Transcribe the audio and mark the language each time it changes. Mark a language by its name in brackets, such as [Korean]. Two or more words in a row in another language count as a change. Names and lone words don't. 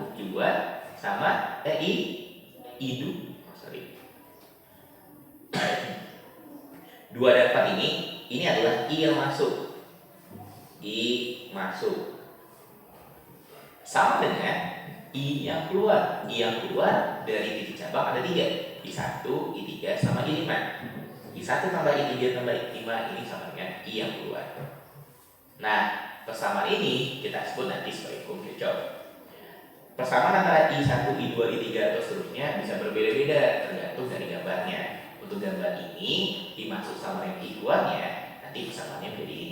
[Indonesian] 2 sama sorry. 2 dan 4 ini adalah I yang masuk. I masuk. Sama dengan I yang keluar. I yang keluar dari titik cabang ada 3. I1, I3 sama I5. I1 tambah I3 tambah I5 ini sama dengan I yang keluar. Nah, persamaan ini kita sebut nanti sebagai hukum Kirchhoff. Persamaan antara I1, I2, I3 atau seterusnya bisa berbeda-beda tergantung dari gambarnya. Untuk gambar ini dimasuk sama yang I keluarnya, nanti persamaannya menjadi ini.